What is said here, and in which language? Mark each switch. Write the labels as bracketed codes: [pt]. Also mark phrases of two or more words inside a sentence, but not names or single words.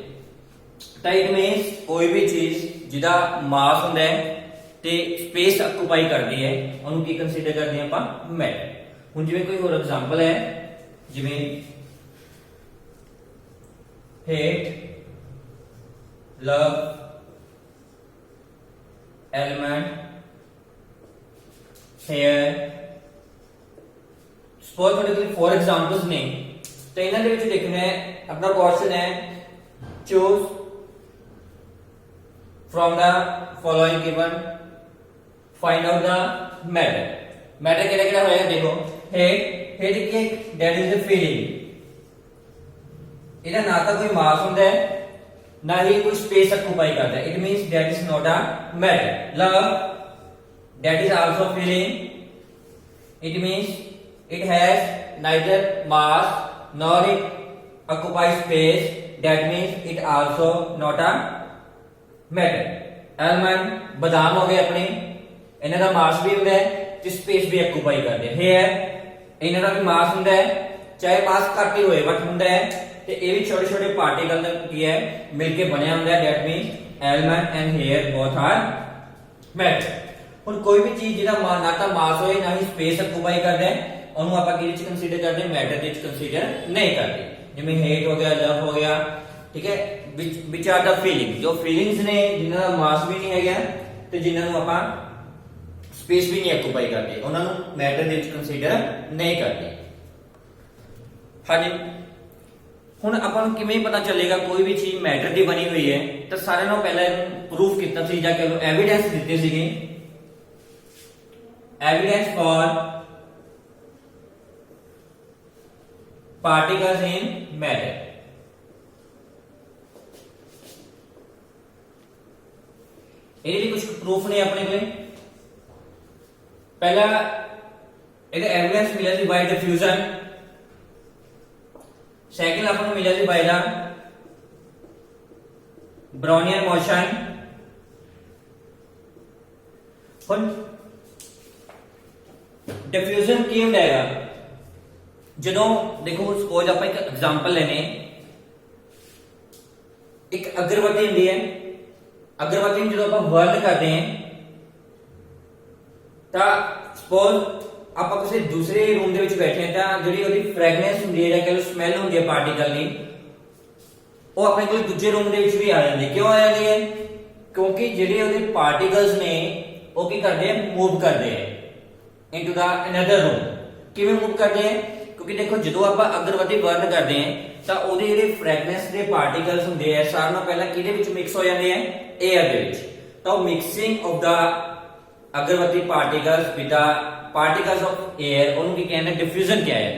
[pa] ਤਾਂ [en] it means [pa] ਕੋਈ ਵੀ ਚੀਜ਼ ਜਿਹਦਾ ਮਾਸ ਹੁੰਦਾ ਹੈ ਤੇ [en] space occupy [pa] ਕਰਦੀ ਹੈ, ਉਹਨੂੰ ਕੀ ਕੰਸੀਡਰ ਕਰਦੇ ਆਪਾਂ? ਮੈਟਰ। ਹੁਣ ਜਿਵੇਂ ਕੋਈ ਹੋਰ ਐਗਜ਼ਾਮਪਲ ਹੈ, ਜਿਵੇਂ [en] hate, love, element, [pa] हेयर। सपोज ਤੁਹਾਡੇ ਕੋਲ 4 एग्जांपल्स ਨੇ, ਤੇ ਇਹਨਾਂ ਦੇ ਵਿੱਚ ਲਿਖਣਾ ਹੈ, ਆਪਣਾ ਕੁਐਸਚਨ ਹੈ [en] choose from the following given, find out the matter. [pa] मैटर ਕਿਹੜਾ ਕਿਹੜਾ ਹੋਏਗਾ? ਦੇਖੋ हेड ਕੀ? [en] that is the feeling। [pa] ਇਹਦਾ ਨਾ ਤਾਂ ਕੋਈ ਮਾਸ ਹੁੰਦਾ ਹੈ ਨਾ ਹੀ ਕੋਈ [en] space occupy [pa] ਕਰਦਾ ਹੈ। [en] it means that is not a matter। love, that is also feeling। it means it has neither mass nor it occupies space, that means it also not a matter। [pa] एलिमेंट, ਬਦਾਮ ਹੋ ਗਏ ਆਪਣੇ, ਇਹਨਾਂ ਦਾ ਮਾਸ ਵੀ ਹੁੰਦਾ ਹੈ ਤੇ ਸਪੇਸ ਵੀ ਆਕੂਪਾਈ ਕਰਦੇ। ਹੇਅਰ, ਇਹਨਾਂ ਦਾ ਵੀ ਮਾਸ ਹੁੰਦਾ ਹੈ, ਚਾਹੇ ਮਾਸ ਘੱਟ ਹੀ ਹੋਏ ਬੱਟ ਹੁੰਦਾ ਹੈ, ਤੇ ਇਹ ਵੀ ਛੋਟੇ ਛੋਟੇ ਪਾਰਟੀਕਲ ਕੀ ਹੈ ਮਿਲਕੇ ਬਣਿਆ ਹੁੰਦਾ ਹੈ। [en] that means element and hair both are matter। [pa] ਹੁਣ ਕੋਈ ਵੀ ਚੀਜ਼ ਜਿਹਦਾ ਨਾ ਤਾਂ ਮਾਸ ਹੋਏ ਨਾ ਹੀ [en] space occupy [pa] ਕਰਦਾ ਹੈ, ਉਹਨੂੰ ਆਪਾਂ ਕਿਹਦੇ ਚ ਕੰਸੀਡਰ ਕਰਦੇ ਹਾਂ? ਮੈਟਰ ਦੇ ਵਿੱਚ ਕੰਸੀਡਰ ਨਹੀਂ ਕਰਦੇ। ਜਿਵੇਂ ਹੇਟ ਹੋ ਗਿਆ, ਲਵ ਹੋ ਗਿਆ, ਠੀਕ ਹੈ, [en] which are the feeling, [pa] ਜੋ ਫੀਲਿੰਗਸ ਨੇ ਜਿਨ੍ਹਾਂ ਦਾ ਮਾਸ ਵੀ ਨਹੀਂ ਹੈਗਾ ਤੇ ਜਿਨ੍ਹਾਂ ਨੂੰ ਆਪਾਂ ਸਪੇਸ ਵੀ ਨਹੀਂ ਆਕੂਪਾਈ ਕਰਦੇ, ਉਹਨਾਂ ਨੂੰ ਮੈਟਰ ਦੇ ਵਿੱਚ ਕੰਸੀਡਰ ਨਹੀਂ ਕਰਦੇ। ਹਾਂਜੀ, ਹੁਣ ਆਪਾਂ ਨੂੰ ਕਿਵੇਂ ਪਤਾ ਚੱਲੇਗਾ ਕੋਈ ਵੀ ਚੀਜ਼ ਮੈਟਰ ਦੀ ਬਣੀ ਹੋਈ ਹੈ? ਤਾਂ ਸਾਰਿਆਂ ਨੂੰ ਪਹਿਲਾਂ ਇਹਨੂੰ ਪ੍ਰੂਫ ਕੀਤਾ ਸੀ ਜਾਂ ਕਿ ਐਵੀਡੈਂਸ ਦਿੱਤੇ ਸੀਗੇ [en] evidence for particles in matter। [pa] ਇਹਦੇ ਲਈ ਕੁਝ ਪ੍ਰੂਫ ਨੇ ਆਪਣੇ ਕੋਲ। ਪਹਿਲਾ ਇਹਦਾ ਐਵੀਡੈਂਸ ਮਿਲਿਆ ਸੀ [en] by diffusion. [pa] ਸੈਕਿੰਡ ਆਪਾਂ ਨੂੰ ਮਿਲਿਆ ਸੀ [en] by the Brownian motion. [pa] ਹੁਣ डिफ्यूजन की ਹੁੰਦਾ ਹੈਗਾ ਜਦੋਂ ਦੇਖੋ ਸਪੋਜ਼ ਆਪਾਂ ਇੱਕ ਐਗਜ਼ਾਮਪਲ ਲੈਨੇ ਇੱਕ ਅਗਰਬੱਤੀ ਹੁੰਦੀ ਹੈ ਅਗਰਬੱਤੀ ਨੂੰ ਜਦੋਂ ਆਪਾਂ ਬਰਨ ਕਰਦੇ ਹਾਂ ਤਾਂ ਸਪੋਜ਼ ਆਪਾਂ ਕਿਸੇ ਦੂਸਰੇ ਰੂਮ ਦੇ ਵਿੱਚ ਬੈਠੇ ਹਾਂ ਤਾਂ ਜਿਹੜੀ ਉਹਦੀ ਫ੍ਰੈਗਨੈਂਸ ਹੁੰਦੀ ਹੈ ਜਾਂ ਕਿ ਸਮੈਲ ਹੁੰਦੀ ਹੈ ਪਾਰਟੀਕਲ ਦੀ ਉਹ ਆਪਣੇ ਕੋਲ ਦੂਜੇ ਰੂਮ ਦੇ ਵਿੱਚ ਵੀ ਆ ਜਾਂਦੀ ਹੈ। ਕਿਉਂ ਆ ਜਾਂਦੀ ਹੈ? ਕਿਉਂਕਿ ਜਿਹੜੇ ਉਹਦੇ ਪਾਰਟੀਕਲਸ ਨੇ ਉਹ ਕੀ ਕਰਦੇ ਆ ਮੂਵ ਕਰਦੇ ਆ [en] into the another room। [pa] ਕਿਵੇਂ ਮੂਵ ਕਰਦੇ ਆ? ਕਿਉਂਕਿ ਦੇਖੋ ਜਦੋਂ ਆਪਾਂ ਅਗਰਬੱਤੀ ਬਰਨ ਕਰਦੇ ਆ ਤਾਂ ਉਹਦੇ ਜਿਹੜੇ ਫ੍ਰੈਗਨੈਂਸ ਦੇ ਪਾਰਟੀਕਲਸ ਹੁੰਦੇ ਆ ਸਾਰਿਆਂ ਨਾਲੋਂ ਪਹਿਲਾਂ ਕਿਹਦੇ ਵਿੱਚ ਮਿਕਸ ਹੋ ਜਾਂਦੇ ਆ 에ਅਰ ਦੇ ਵਿੱਚ। ਤਾਂ ਉਹ [en] mixing of the agarbatti particles with the particles of air [pa] ਉਹਨੂੰ ਕੀ ਕਹਿੰਦੇ ਡਿਫਿਊਜ਼ਨ ਕਿਹਾ ਜਾਂਦਾ।